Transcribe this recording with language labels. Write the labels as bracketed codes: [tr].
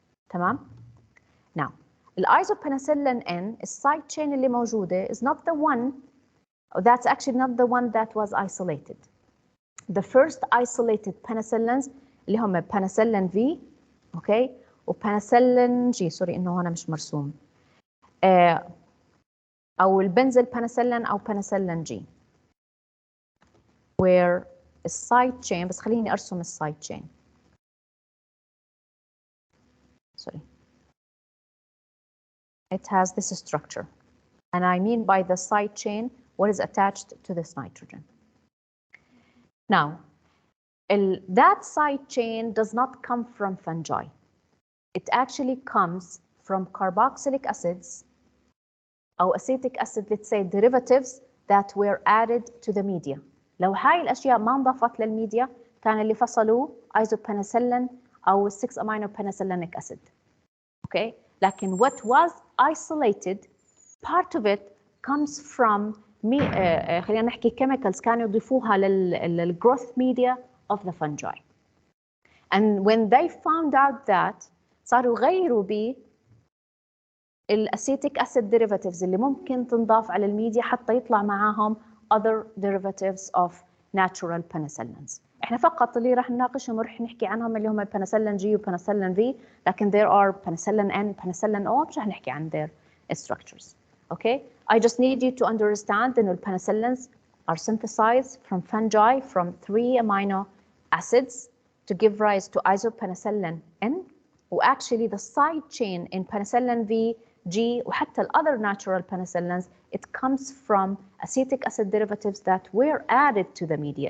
[ar] تمام؟ [en] Now, isopenicillin N, the side chain [ar] اللي موجودة [en] is not the one, that's actually not the one that was isolated. The first isolated penicillins اللي هم penicillin V, okay, وpenicillin G, sorry [ar] إنه هنا مش مرسوم. [en] أو البنزل penicillin أو penicillin G. Where [ar] السايد تشين بس خليني ارسم السايد تشين. [en] Sorry. It has this structure. And I mean by the side chain what is attached to this nitrogen. Now, that side chain does not come from fungi. It actually comes from carboxylic acids or acetic acid, let's say derivatives that were added to the media. [ar] لو هاي الأشياء ما انضافت للميديا كان اللي فصلوا isopenicillin أو 6 amino penicillinic acid. [en] Okay? لكن what was isolated, part of it comes from [ar] خلينا نحكي [en] chemicals [ar] كانوا يضيفوها [en] للgrowth media of the fungi. And when they found out that [ar] صاروا يغيروا ب الأسيتيك acid derivatives اللي ممكن تنضاف على الميديا حتى يطلع معاهم other derivatives of natural penicillins. احنا فقط اللي راح نناقشهم ورح نحكي عنهم اللي هم البنسلين G وبنسلين V لكن there are penicillin N, penicillin O مش رح نحكي عن their structures. [en] Okay? I just need you to understand that the penicillins are synthesized from fungi from 3 amino acids to give rise to isopenicillin N. Actually the side chain in penicillin V, G وحتى other natural penicillins it comes from acetic acid derivatives that were added to the media.